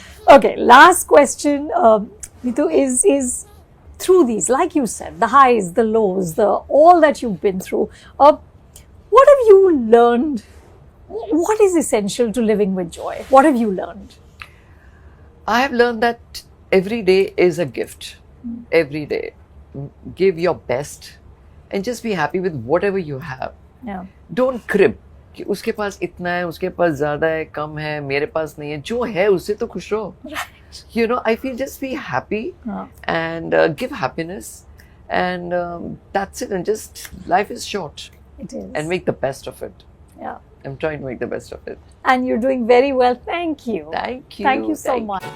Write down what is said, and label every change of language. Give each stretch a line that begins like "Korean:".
English: Okay, last question, Neetu, is through these, like you said, the highs, the lows, all that you've been through, what have you learned? What is essential to living with joy? What have you learned? I have learned that every day is a gift. Every day. Give your best and just be happy with whatever you have. Don't crib.
Hindi: कि उसके पास इतना है, उसके पास ज़्यादा है, कम है, मेरे पास नहीं है. जो है उससे तो खुश रहो.
English: You know, I feel just be happy and give happiness, and that's it. And just life is short. It is. And make the best of it. Yeah. I'm trying to make the best of it. And you're doing very well. Thank you. Thank you. Thank you so much.